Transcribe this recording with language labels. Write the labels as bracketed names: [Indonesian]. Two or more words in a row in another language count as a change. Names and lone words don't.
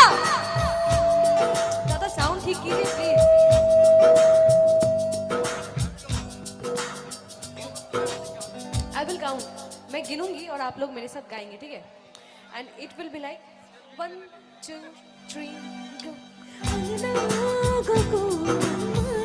[Hindi] दादा साउंड ठीक कीजिए प्लीज [English] I will count [Hindi] मैं गिनूंगी और आप लोग मेरे साथ गाएंगे ठीक है [English] and it will be like 1 2 3 go